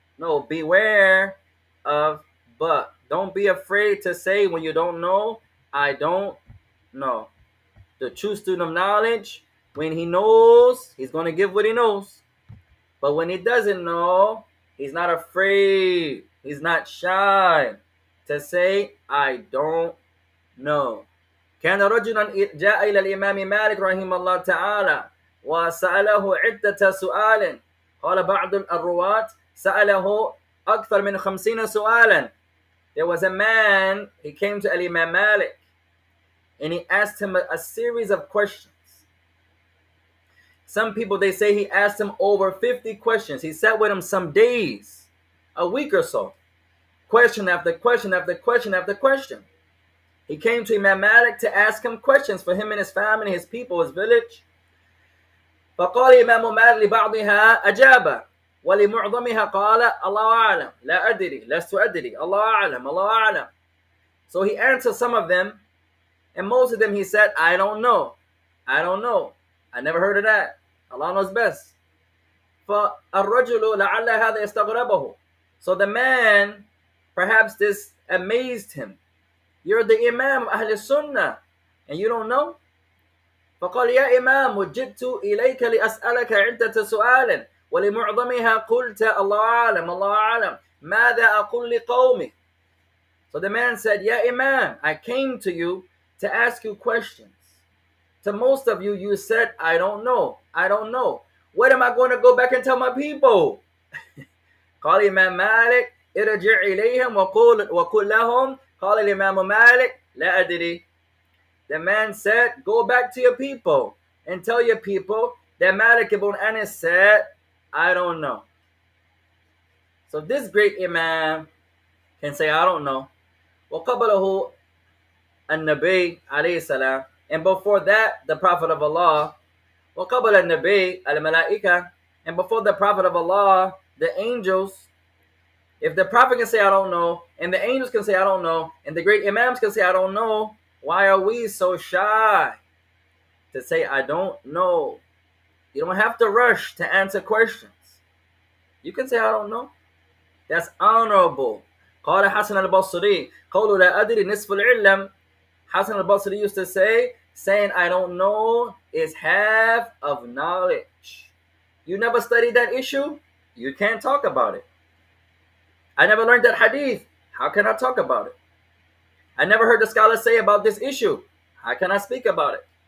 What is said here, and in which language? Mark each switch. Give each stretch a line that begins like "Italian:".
English: No, beware of but. Don't be afraid to say when you don't know, I don't know. The true student of knowledge, when he knows, he's going to give what he knows. But when he doesn't know, he's not afraid. He's not shy to say, I don't know.
Arabic: كان رجلا جاء إلى الإمام مالك رحمه الله تعالى وسأله عدة سؤال. قال بعض الرواة سأله أكثر من 50 سؤالا.
English: There was a man, he came to Imam Malik and he asked him a series of questions. Some people, they say he asked him over 50 questions. He sat with him some days, a week or so. Question after question after question after question. He came to Imam Malik to ask him questions for him and his family, his people, his village.
Arabic: فقال إمام مالك لبعضها أجاب ولمعظمها قال الله أعلم لا أدري لست أدري الله أعلم الله أعلم.
English: So he answered some of them, and most of them he said, I don't know. I don't know. I never heard of that. Allah knows best.
Arabic: فالرجل لعل هذا يستغربه.
English: So the man, perhaps this amazed him. You're the Imam of Ahl Sunnah and you don't know?
Arabic: فقال يا إمام وجدت إليك لأسألك عدة سؤال ولمعظمها قلت الله أعلم الله أعلم ماذا أقول لقومي.
English: So the man said, Ya Imam, I came to you to ask you questions. To most of you, you said, I don't know. I don't know. What am I going to go back and tell my people?
Arabic: قال الإمام مالك ارجع إليهم وقل لهم قال الإمام مالك لا أدري.
English: The man said, go back to your people and tell your people that Malik ibn Anas said, I don't know. So this great Imam can say, I don't know.
Arabic: وقبله النبي عليه السلام.
English: And before that, the Prophet of Allah.
Arabic: وقبل النبي الملائكة.
English: And before the Prophet of Allah, the angels. If the Prophet can say, I don't know, and the angels can say, I don't know, and the great Imams can say, I don't know, why are we so shy to say, I don't know? You don't have to rush to answer questions. You can say, I don't know. That's honorable.
Arabic: قال حسن البصري قول لا أدري نصف العلم.
English: Hasan al-Basri used to say, saying I don't know is half of knowledge. You never studied that issue? You can't talk about it. I never learned that hadith. How can I talk about it? I never heard the scholars say about this issue. How can I speak about it?